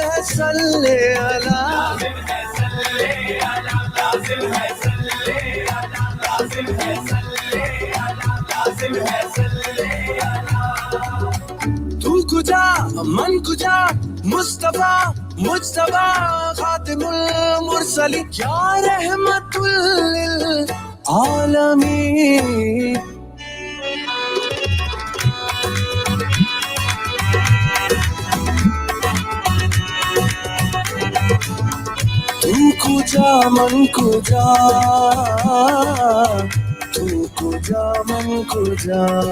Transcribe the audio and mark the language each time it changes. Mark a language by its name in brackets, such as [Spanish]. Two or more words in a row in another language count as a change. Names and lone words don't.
[Arabic] صل على [Persian] تو کجا من کجا [Arabic] مصطفى مجتبى خاتم المرسلين يا رحمة لل [Persian] عالمین تو کجا من کجا تو کجا من کجا